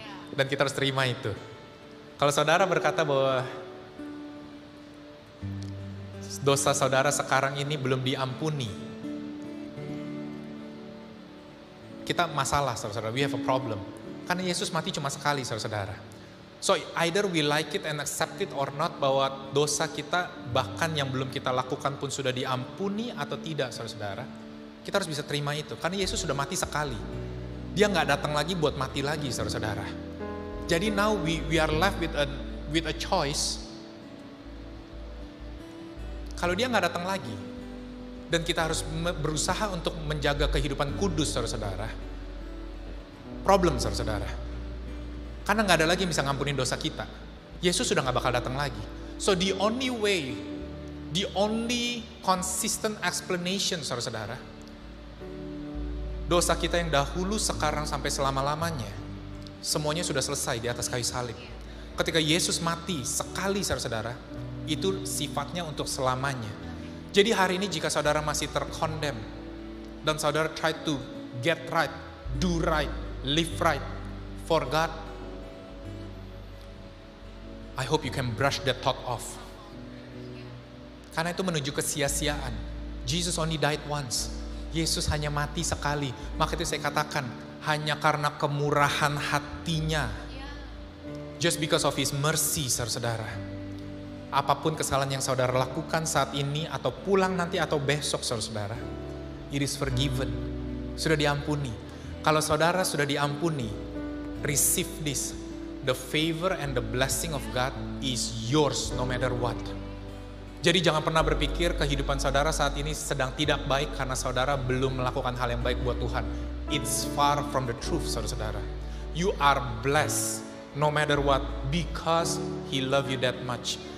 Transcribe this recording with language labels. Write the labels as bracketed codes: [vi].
[id] Dan kita harus terima itu. Kalau saudara berkata bahwa dosa saudara sekarang ini belum diampuni, kita masalah, saudara-saudara. [en] We have a problem. [id] Karena Yesus mati cuma sekali, saudara-saudara. [en] So either we like it and accept it or not, [id] bahwa dosa kita bahkan yang belum kita lakukan pun sudah diampuni atau tidak, saudara-saudara. Kita harus bisa terima itu. Karena Yesus sudah mati sekali. Dia nggak datang lagi buat mati lagi, saudara-saudara. [en] Jadi now we are left with a choice. [id] Kalau dia nggak datang lagi, dan kita harus berusaha untuk menjaga kehidupan kudus, saudara-saudara. Problem, saudara-saudara. Karena nggak ada lagi yang bisa ngampunin dosa kita. Yesus sudah nggak bakal datang lagi. [en] So the only way, the only consistent explanation, [id] saudara-saudara, dosa kita yang dahulu, sekarang, sampai selama-lamanya, semuanya sudah selesai di atas kayu salib. Ketika Yesus mati sekali, saudara-saudara, itu sifatnya untuk selamanya. Jadi hari ini jika saudara masih terkondem, dan saudara [en] try to get right, do right, live right for God, I hope you can brush that thought off. [id] Karena itu menuju kesia-siaan. [en] Jesus only died once. [id] Yesus hanya mati sekali. Maka itu saya katakan, hanya karena kemurahan hatinya. [en] Just because of his mercy, saudara. [id] Apapun kesalahan yang saudara lakukan saat ini, atau pulang nanti, atau besok, saudara, [en] it is forgiven. [id] Sudah diampuni. Kalau saudara sudah diampuni, [en] receive this. The favor and the blessing of God is yours no matter what. [id] Jadi jangan pernah berpikir kehidupan saudara saat ini sedang tidak baik karena saudara belum melakukan hal yang baik buat Tuhan. [en] It's far from the truth, saudara-saudara. You are blessed no matter what because He love you that much.